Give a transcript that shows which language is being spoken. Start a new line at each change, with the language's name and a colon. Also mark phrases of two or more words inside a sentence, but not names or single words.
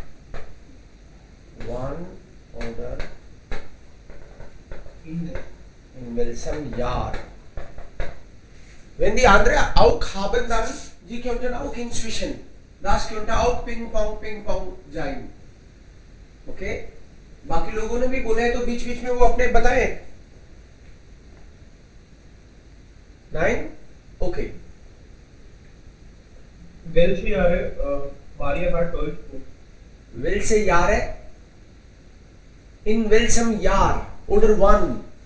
German: Wann oder In welchem Jahr? Wenn die andere auch haben, dann die könnten auch inzwischen. Das könnte auch Ping Pong sein. Okay?
Hindi: बाकी लोगों ने भी बोले हैं तो बीच बीच में वो अपने बताएं.
German: Nein? Okay. welche Jahre Maria hat Deutsch gut? Welche Jahre? In welchem Jahr oder wann?